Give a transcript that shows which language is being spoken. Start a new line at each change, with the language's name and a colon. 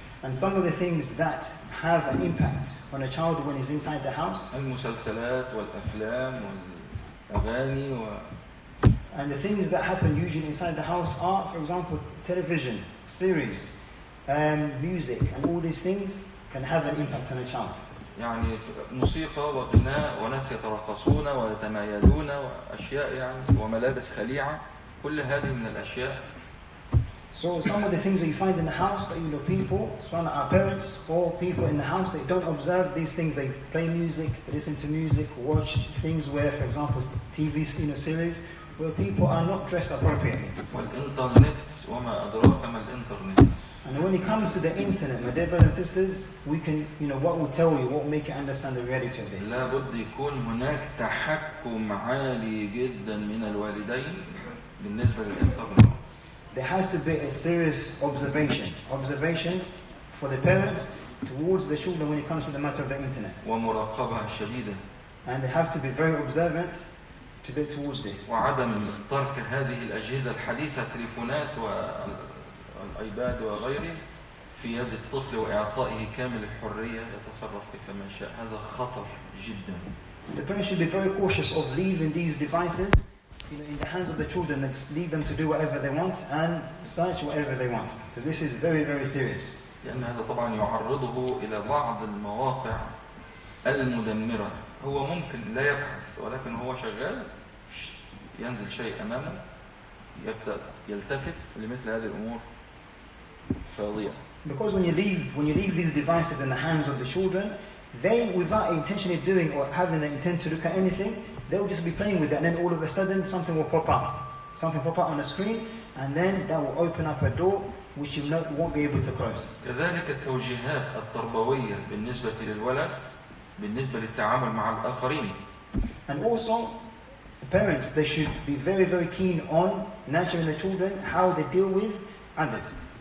English: And some of the things that have an impact on a child when he's inside the house.
Arabic: المسلسلات والأفلام والأغاني
English: And the things that happen usually inside the house are, for example, television, series, music, and all these things can have an impact on a child.
Arabic: يعني موسيقى وغناء وناس يترقصون ويتمايلون وأشياء وملابس خليعة، كل هذه من الأشياء.
English: So some of the things that you find in the house that people, our parents or people in the house, they don't observe these things. They play music, they listen to music, watch things where, for example, TV series where people are not dressed appropriately.
Arabic: والإنترنت وما أدراك ما الإنترنت.
English: And when it comes to the internet, my dear brothers and sisters, we can, what will tell you, what will make you understand the reality of this.
Arabic: لابد يكون هناك تحكم عالي جدا من الوالدين بالنسبة للإنترنت.
English: There has to be a serious observation for the parents towards the children when it comes to the matter of the internet.
Arabic: ومراقبة شديدة.
English: And they have to be very observant towards this.
Arabic: وعدم ترك هذه الأجهزة الحديثة، التليفونات والآيباد وغيره، في يد الطفل وإعطائه كامل الحرية يتصرف كيفما شاء. هذا خطر جدا.
English: The parents should be very cautious of leaving these devices, in the hands of the children, and just leave them to do whatever they want and search whatever they want. Because this is very, very serious.
Arabic: لأن هذا طبعا يعرضه إلى بعض المواقع المدمرة. هو ممكن لا يبحث، ولكن هو شغال ينزل شيء أمامه يبدأ يلتفت لمثل هذه الأمور فيضيع.
English: Because when you leave these devices in the hands of the children, they, without intentionally doing or having the intent to look at anything, they'll just be playing with it, and then all of a sudden something will pop up on the screen, and then that will open up a door which you won't be able to close.
Arabic: كذلك التوجيهات التربوية بالنسبة للولد بالنسبة للتعامل مع الآخرين.
English: And also, the parents, they should be very, very keen on nurturing the children, how they deal with others.